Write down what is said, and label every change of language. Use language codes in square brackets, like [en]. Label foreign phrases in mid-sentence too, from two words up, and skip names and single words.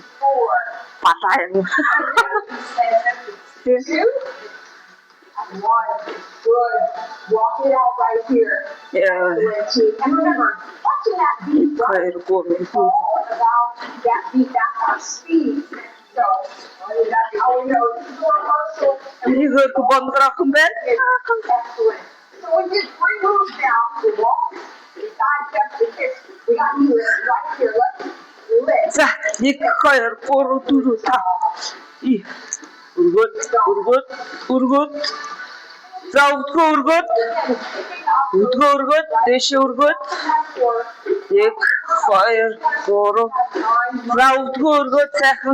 [mn] Балаа юм. [en] Good. Walk it out right here. And remember, watching that beat, right? It's all about that beat, that's our speed. So, that's how we know this is a rehearsal. You heard the one that I come back? Excellent. So we did 3 moves now. We walk, we side step, we kick. We got you right here. Let's lift. [mn] За, 1 2 3 4 5 Өргөд. За өргөд, дэше өргөд. 1 2 3 За өргөд сайхан.